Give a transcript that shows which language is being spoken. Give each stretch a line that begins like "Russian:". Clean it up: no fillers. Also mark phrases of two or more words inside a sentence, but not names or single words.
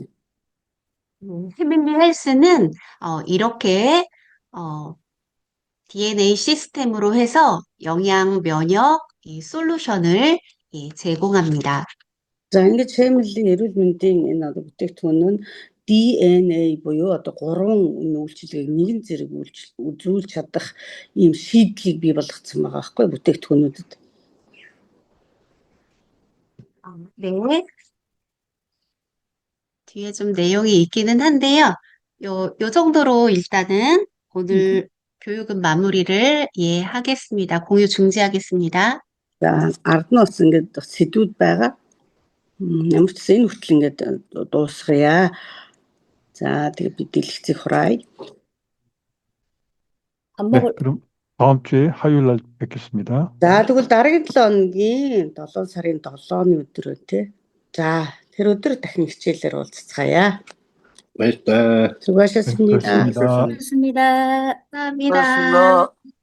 Korean: 히밀리 헬스는 이렇게 DNA 시스템으로 해서 영양 면역 이 솔루션을 예, 제공합니다.
Mongolian: За ингээд Family эрүүл мэндийн энэ одоо бүтээгдэхүүн нь DNA буюу одоо 3 үйлчилгээг нэгэн зэрэг үзүүлж чадах ийм шийдлийг бий болгоцсон байгаа байхгүй бүтээгдэхүүнүүдэд.
Korean: 네. 뒤에 좀 내용이 있기는 한데요. 요 정도로 일단은 오늘 교육은 마무리를 예, 하겠습니다. 공유 중지하겠습니다.
Mongolian: За ард нь бас ингээд сэдвүүд байгаа. Ямар ч энэ хүртэл ингээд дуусгая. За тэгээ бид дэлгэцийг хураая.
Korean: 네, 그럼 다음 주에 화요일 날 뵙겠습니다.
Mongolian: За тэгвэл дараагийн 7 өдрийн 7 сарын 7-ны өдрөө тий. За тэр өдөр дахин хичээлээр уулзцгаая. Баярлалаа.
Korean: 수고하셨습니다. 수고하셨습니다. 감사합니다. 감사합니다. 고맙습니다.